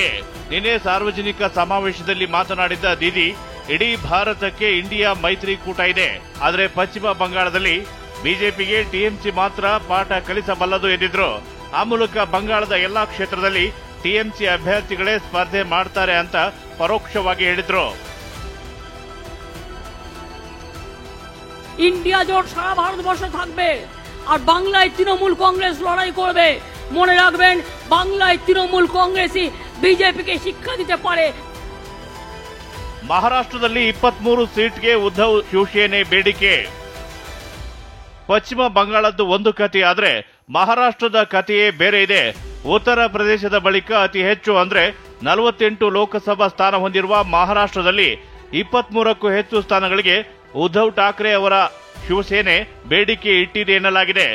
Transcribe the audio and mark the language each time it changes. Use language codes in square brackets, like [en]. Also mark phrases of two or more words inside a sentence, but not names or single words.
[kn] ನಿನ್ನೆ ಸಾರ್ವಜನಿಕ ಸಮಾವೇಶದಲ್ಲಿ ಮಾತನಾಡಿದ್ದ ದೀದಿ, ಇಡೀ ಭಾರತಕ್ಕೆ ಇಂಡಿಯಾ ಮೈತ್ರಿಕೂಟ ಇದೆ, ಆದರೆ ಪಶ್ಚಿಮ ಬಂಗಾಳದಲ್ಲಿ ಬಿಜೆಪಿಗೆ ಟಿಎಂಸಿ ಮಾತ್ರ ಪಾಠ ಕಲಿಸಬಲ್ಲದು ಎಂದಿದ್ರು. ಆ ಮೂಲಕ ಬಂಗಾಳದ ಎಲ್ಲಾ ಕ್ಷೇತ್ರದಲ್ಲಿ ಟಿಎಂಸಿ ಅಭ್ಯರ್ಥಿಗಳೇ ಸ್ಪರ್ಧೆ ಮಾಡ್ತಾರೆ ಅಂತ ಪರೋಕ್ಷವಾಗಿ ಹೇಳಿದ್ರು. [bn] ইন্ডিয়া জোট সারা ভারতবর্ষে থাকবে আর বাংলায় তৃণমূল কংগ্রেস লড়াই করবে। মনে রাখবেন, বাংলায় তৃণমূল কংগ্রেসই বিজেপিকে শিক্ষা দিতে পারে। [kn] ಮಹಾರಾಷ್ಟ್ರದಲ್ಲಿ 23 ಸೀಟ್ಗೆ ಉದ್ಧವ್ ಶಿವಸೇನೆ ಬೇಡಿಕೆ. ಪಶ್ಚಿಮ ಬಂಗಾಳದ್ದು ಒಂದು ಕತೆ ಆದ್ರೆ ಮಹಾರಾಷ್ಟ್ರದ ಕಥೆಯೇ ಬೇರೆ ಇದೆ. ಉತ್ತರ ಪ್ರದೇಶದ ಬಳಿಕ ಅತಿ ಹೆಚ್ಚು ಅಂದ್ರೆ 48 ಲೋಕಸಭಾ ಸ್ಥಾನ ಹೊಂದಿರುವ ಮಹಾರಾಷ್ಟ್ರದಲ್ಲಿ 23ಕ್ಕೂ ಹೆಚ್ಚು ಸ್ಥಾನಗಳಿಗೆ ಉದ್ಧವ್ ಠಾಕ್ರೆ ಅವರ ಶಿವಸೇನೆ ಬೇಡಿಕೆ ಇಟ್ಟಿದೆ ಎನ್ನಲಾಗಿದೆ.